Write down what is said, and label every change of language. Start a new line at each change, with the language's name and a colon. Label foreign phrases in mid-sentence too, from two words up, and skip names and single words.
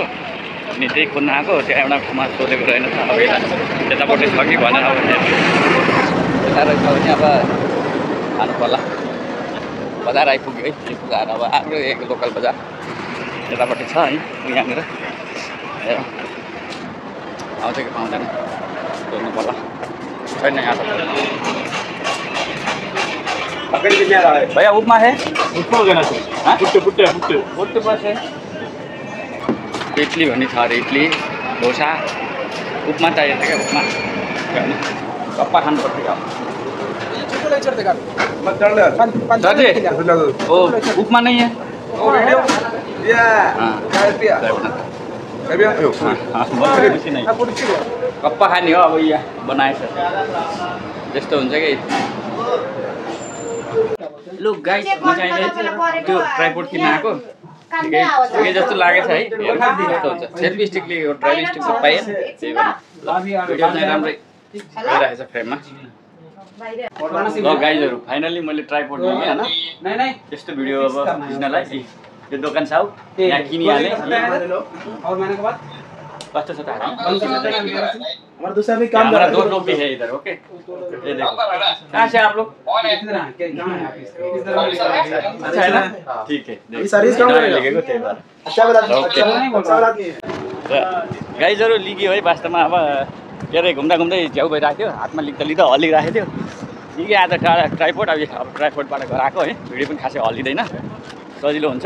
Nepali: अनि त्यही खोज्न आएको, त्यहाँ एउटा ठाउँमा सोधेको रहेनछ। अब यतापट्टि छ कि भनेर अब यता रहेछ भने अब खानु पर्ला। बजार आइपुग्यो है, आइपुगाएर अब आफ्नो एक लोकल बजार यतापट्टि छ है, यहाँनिर आउँछ कि पाउँदैन सोध्नु पर्ला। छैन यहाँ त।
Hindi: भैया उपमा है? उपमा लेना है? पुट्टे पुट्टे पुट्टे पुट्टे बस है।
Nepali: इडली भन्ने छ अरे, इडली डोसा उपमा चाहिएको क्या, उपमा कप्पा खानुपर्छ क्या।
Hindi: ओ उपमा नहीं है?
Nepali: कप्पा खाने हो अब, यहाँ बनाएछ जस्तो हुन्छ कि। लु गाइस, म चाहिँ त्यो ट्राइपोड किन्न आएको, ठिकै जस्तो लागेछ है। कस्तो हुन्छ सेल्फी स्टिकले, यो ट्राइल स्टिक त पाएन, त्यही भएर भिडियो चाहिँ राम्रै भइरहेछ फ्रेममा। ल गाइजहरू, फाइनली मैले ट्राइपोड लिएँ होइन, त्यस्तो भिडियो अब खिच्नलाई यो दोकान छ यहाँ किनिहालेँ। कस्तो छ त
Hindi: हमारा दूसरा भी काम हमारा दो लोग भी है इधर। ओके, ये देखो कहाँ से आप लोग? अच्छा है ना, ठीक है।
Nepali: लेखेको त्यही भएर गाइजहरू लिग्यो है। वास्तवमा अब के अरे घुम्दा झ्याउ भइरहेको थियो, हातमा लिँदा हल्लिरहेको थियो। लिग्यो आज ट्राइपोड। अब ट्राइपोडबाट गराएको है, भिडियो पनि खासै हल्लिँदैन, सजिलो हुन्छ।